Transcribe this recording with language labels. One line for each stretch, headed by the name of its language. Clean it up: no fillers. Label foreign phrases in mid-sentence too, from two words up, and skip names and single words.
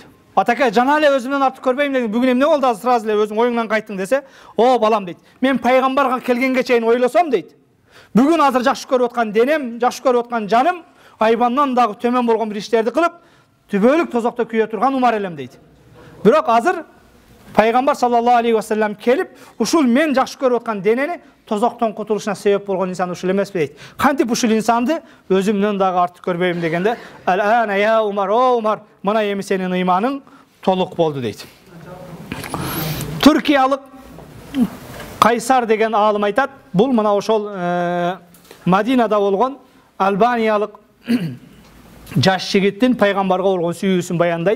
Kyrgyz: Атаке, жана эле өзүмдөн артык көрбөйм деген, бүгүн эмне болду, азыр сразу эле өзүң оюңдан кайттың десе, о, балам дейт. Мен пайгамбарга келгенге чейин ойлосом дейт. Бүгүн азыр жакшы көрүп аткан денем, жакшы көрүп аткан жаным, айбандан дагы төмөн болгон бир иштерди кылып, түбөлүк тозокто күйө турган Умар элем дейт. Бирок азыр Пайгамбар
Arabic: صلى الله عليه وسلم
Kyrgyz: келип, ушул мен жакшы көрүп аткан денени тозоктон кутулушуна себеп болгон инсан ушул эмеспи дейт. Кантип ушул инсанды өзүмдөн дагы артык көрбөйм дегенде, ал-ана я Умар, о Умар, мына эми сенин ыйманың толук болду дейт. Түркиялык Кайсар деген аалым айтат, бул мына ошол Мадинада болгон Албаниялык жаш жигиттин пайгамбарга болгон сүйүүсүн баяндайт.